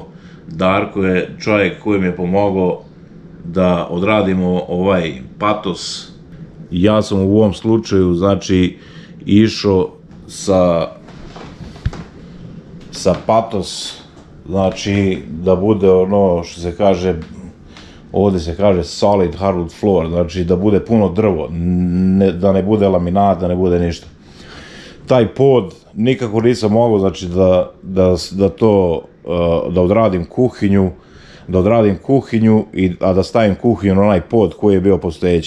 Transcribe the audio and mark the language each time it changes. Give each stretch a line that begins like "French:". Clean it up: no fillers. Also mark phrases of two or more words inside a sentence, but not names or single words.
Bosnian: Darko je čovjek koji mi je pomogao da odradimo ovaj patos. Ja sam u ovom slučaju, znači, išao sa patos, znači, da bude ono što se kaže, ovde se kaže
English: solid hardwood floor,
Bosnian: znači da bude puno drvo, da ne bude laminat, da ne bude ništa. Taj pod nikako nisam mogao, znači, da odradim kuhinju, a da stavim kuhinju na onaj pod koji je bio postojeći.